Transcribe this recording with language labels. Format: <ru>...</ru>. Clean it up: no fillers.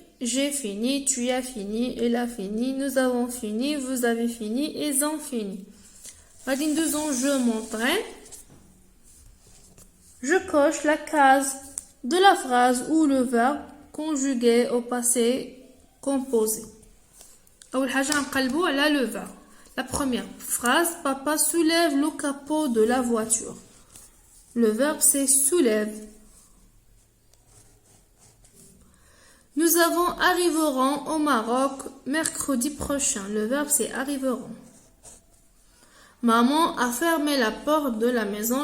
<fr>J'ai fini, tu as fini, elle a fini, nous avons fini, vous avez fini, ils ont fini. Adine 2 ans, je m'entraîne. Je coche la case de la phrase ou le verbe conjugué au passé composé.</fr> <ar>أول حاجة نقلبوا على le verbe.</ar> <fr>La première phrase, papa soulève le capot de la voiture. Le verbe c'est soulève. Nous arriverons au Maroc mercredi prochain. Le verbe c'est arriveront. Maman a fermé la porte de la maison.</fr>